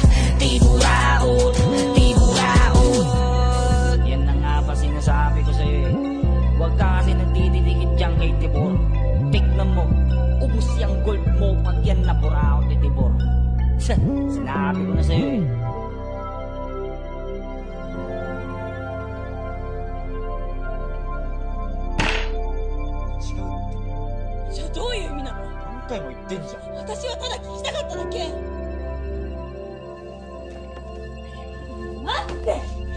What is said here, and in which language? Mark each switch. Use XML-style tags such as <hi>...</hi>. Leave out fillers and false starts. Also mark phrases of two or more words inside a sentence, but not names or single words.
<tl>Di buraot, di buraot. Yan na nga ba sinasabi ko sa'yo eh. Huwag ka kasi nagdidikit dyan kay Tibor. Tignan mo, ubus yung gold mo pag yan na buraot ni Tibor. Sinabi ko na sa'yo eh.</tl> <ja>じゃあどういう意味なの？何回も言ってんじゃん。私はただ聞きたかっただけ。待って。</ja>